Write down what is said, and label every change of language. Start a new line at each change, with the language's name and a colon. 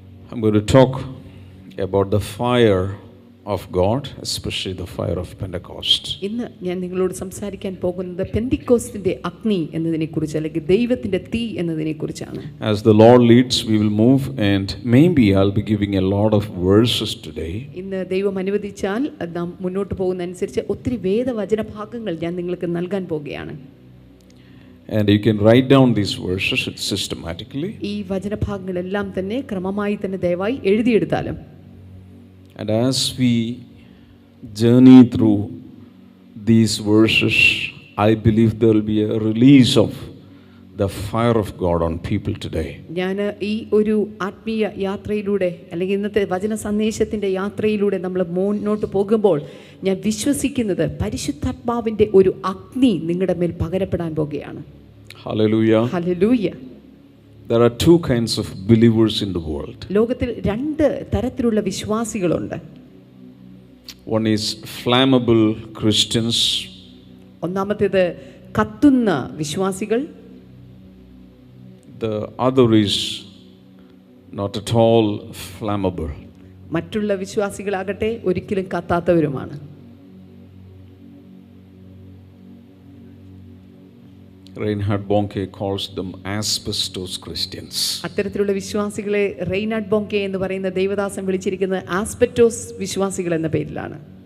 English: I'm going to talk about the fire of God, especially the fire of Pentecost.
Malayalam: ഇന്ന് ഞാൻ നിങ്ങളോട് സംസാരിക്കാൻ പോകുന്നത് പെന്തിക്കോസ്തിന്റെ അഗ്നി എന്നതിനെക്കുറിച്ച് അല്ലെങ്കിൽ ദൈവത്തിന്റെ തീ എന്നതിനെക്കുറിച്ചാണ്.
English: As the Lord leads, we will move, and maybe I'll be giving a lot of verses today.
Malayalam: ഇന്ന് ദൈവം അനുവദിച്ചാൽ നാം മുന്നോട്ട് പോകുന്ന അനുസരിച്ച് ഒത്തിരി വേദവചന ഭാഗങ്ങൾ ഞാൻ നിങ്ങൾക്ക് നൽകാൻ പോകുകയാണ്.
English: And you can write down these verses systematically.
Malayalam: ഈ വചനഭാഗങ്ങളെല്ലാം തന്നെ ക്രമമായി തന്നെ ദയവായി എഴുതിയെടുത്താലും.
English: And as we journey through these verses, I believe there will be a release of the fire of God on people today.
Malayalam: ഞാൻ ഈ ഒരു ആത്മീയ യാത്രയിലൂടെ അല്ലെങ്കിൽ ഇന്നത്തെ വചന സന്ദേശത്തിന്റെ യാത്രയിലൂടെ നമ്മൾ മുന്നോട്ട് പോകുമ്പോൾ ഞാൻ വിശ്വസിക്കുന്നത് പരിശുദ്ധാത്മാവിന്റെ ഒരു അഗ്നി നിങ്ങളുടെ മേൽ പകരപ്പെടാൻ പോകുകയാണ്.
English: Hallelujah. Hallelujah. There are two kinds of believers in the world.
Malayalam: ലോകത്തിൽ രണ്ട് തരത്തിലുള്ള വിശ്വാസികളുണ്ട്.
English: One is flammable Christians.
Malayalam: ഒന്നാമത്തേത് കത്തുന്ന വിശ്വാസികൾ.
English: The other is not at all flammable.
Malayalam: മറ്റുള്ള വിശ്വാസികളാകട്ടെ ഒരിക്കലും കത്താത്തവരുമാണ്.
English: Reinhard Bonnke calls them asbestos Christians.
Malayalam: അത്തരത്തിലുള്ള വിശ്വാസികളെ റെയ്നാർഡ് ബോങ്കെ എന്ന് പറയുന്ന ദൈവദാസൻ വിളിച്ചിരിക്കുന്നത് ആസ്പെറ്റോസ് വിശ്വാസികൾ എന്ന പേരിലാണ്.